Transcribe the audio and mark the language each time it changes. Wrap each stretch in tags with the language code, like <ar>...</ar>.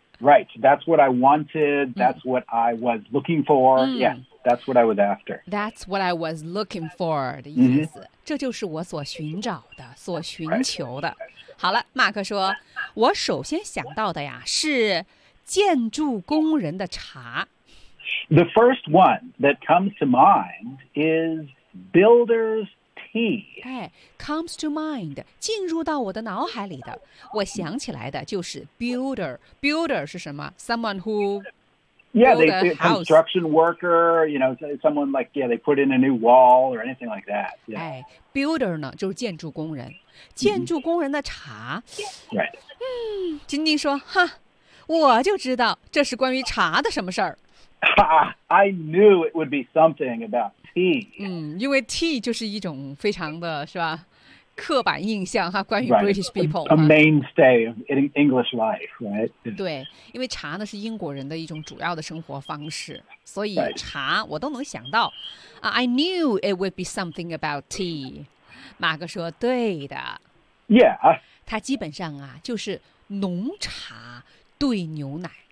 <en>Right, that's what I wanted, that's what I was looking for,、 mm. yeah. That's what I was after. That's what I was looking for</en> <zh>的意思、</zh> <en>mm-hmm.</en> <zh>这就是我所寻找的所寻求的、</zh> <en>right.</en> <zh>好了马克说我首先想到的呀是建筑工人的茶</zh> <en>The first one that comes to mind is builder's tea、</en> <zh>哎、</zh> <en>comes to mind</en> <zh>进入到我的脑海里的我想起来的就是 builder 是什么</zh> <en>someone who Yeah, they a construction worker, you know, someone like, yeah, they put in a new wall or anything like that. Yeah.</en> <zh>哎 ,builder 呢就是建筑工人。建筑工人的茶。</zh> <en>Mm-hmm. Right.</en> <zh>嗯晶晶说哈我就知道这是关于茶的什么事儿。</zh> <en>I knew it would be something about tea.</en> <zh>嗯因为 tea 就是一种非常的是吧刻板印象哈，关于</zh> <en>British people、 right. a mainstay of English life, right?</en> <zh>对，因为茶呢是英国人的一种主要的生活方式，所以茶我都能想到。</zh> <en>I knew it would be something about tea.</en> <zh>马克说对的。</zh> <en>Yeah.</en> <zh>它基本上啊就是浓茶兑牛奶。</zh>